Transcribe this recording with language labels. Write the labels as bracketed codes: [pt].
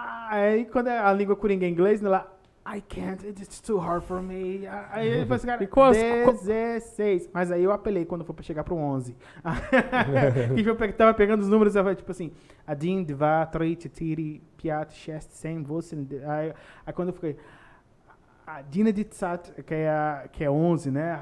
[pt] Aí quando a língua coringa é inglês, ela... [en] I can't, it's too hard for me. [pt] Aí ele falou assim, cara, E qual- 16. Mas aí eu apelei quando foi pra chegar pro 11. Que eu tava pegando os números, eu falei, tipo assim, [ru] Adin, Dva, Troi, Tiri, Piat, Shest, Sem, Vossen. [pt] Aí quando eu fiquei, a [ru] Dina de Tsat, [pt] que é 11, né?